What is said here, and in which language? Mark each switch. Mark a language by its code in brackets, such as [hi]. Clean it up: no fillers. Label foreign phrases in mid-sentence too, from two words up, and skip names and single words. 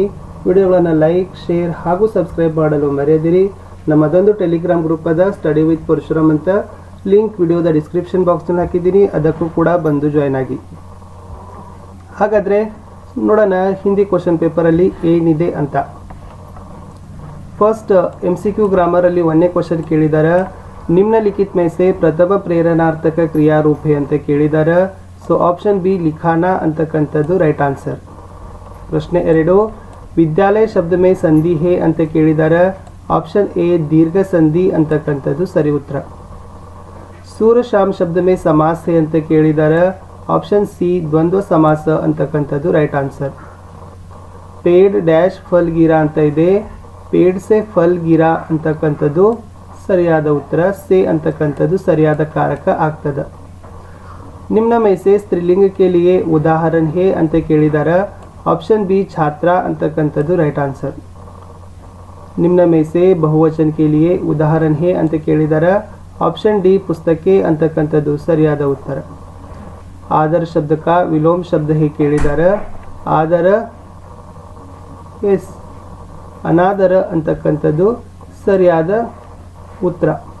[kn] ವಿಡಿಯೋಗಳನ್ನು ಲೈಕ್, ಶೇರ್ ಹಾಗೂ ಸಬ್ಸ್ಕ್ರೈಬ್ ಮಾಡಲು ಮರೆಯದಿರಿ. ನಮ್ಮದೊಂದು [en] Telegram group [kn] ಅದ, ಸ್ಟಡಿ ವಿತ್ ಪರಶುರಾಮ್ ಅಂತ. ಲಿಂಕ್ ವಿಡಿಯೋದ ಡಿಸ್ಕ್ರಿಪ್ಷನ್ ಬಾಕ್ಸ್ನಲ್ಲಿ ಹಾಕಿದ್ದೀನಿ, ಅದಕ್ಕೂ ಕೂಡ ಬಂದು ಜಾಯ್ನ್ ಆಗಿ. ಹಾಗಾದರೆ ನೋಡೋಣ ಹಿಂದಿ ಕ್ವಶನ್ ಪೇಪರಲ್ಲಿ ಏನಿದೆ ಅಂತ. [en] first MCQ grammar [kn] ಅಲ್ಲಿ 1ನೇ ಕ್ವೆಶ್ಚನ್ ಕೇಳಿದ್ದಾರೆ. [hi] ನಿಮ್ನಲಿಖಿತ में से प्रथम प्रेरणार्थक क्रिया रूप [kn] ಅಂತ ಕೇಳಿದ್ದಾರೆ. [en] so option B [kn] ಲಿಖಾನಾ ಅಂತಕ್ಕಂಥದ್ದು [en] right answer. [hi] ಪ್ರಶ್ನೆ 2 विद्यालय शब्द में ಸಂಧಿ है [kn] ಅಂತ ಕೇಳಿದ್ದಾರೆ. [en] option A [kn] ದೀರ್ಘ ಸಂಧಿ ಅಂತಕ್ಕಂಥದ್ದು ಸರಿ ಉತ್ತರ. [hi] सूर्य शाम शब्द में समास है [kn] ಅಂತ ಕೇಳಿದ್ದಾರೆ. [en] option C [kn] ದ್ವಂದ್ವ ಸಮಾಸ ಅಂತಕ್ಕಂಥದ್ದು [en] right answer. [hi] पेड़ डैश फल गिरा [kn] ಅಂತ ಇದೆ. [hi] पेड़ से फल गिरा [kn] ಅಂತಕ್ಕಂಥದ್ದು ಸರಿಯಾದ ಉತ್ತರ. से ಅಂತಕ್ಕಂಥದ್ದು ಸರಿಯಾದ ಕಾರಕ ಆಗ್ತದೆ. [hi] ನಿಮ್ನ में से ಸ್ತ್ರೀಲಿಂಗ के लिए ಉದಾಹರಣ है [kn] ಅಂತ ಕೇಳಿದ್ದಾರೆ. [en] option B [kn] ಛಾತ್ರ ಅಂತಕ್ಕಂಥದ್ದು [en] right answer. [hi] ನಿಮ್ನ में से ಬಹುವಚನ के लिए ಉದಾಹರಣ है [kn] ಅಂತ ಕೇಳಿದ್ದಾರೆ. [en] option D [kn] ಪುಸ್ತಕೆ ಅಂತಕ್ಕಂಥದ್ದು ಸರಿಯಾದ ಉತ್ತರ. [hi] आदर शब्द का विलोम शब्द है ಕೇಳಿದ್ದಾರೆ. [kn] ಆದರ ಎಸ್ ಅನಾದರ ಅಂತಕ್ಕಂಥದ್ದು ಸರಿಯಾದ ಉತ್ತರ.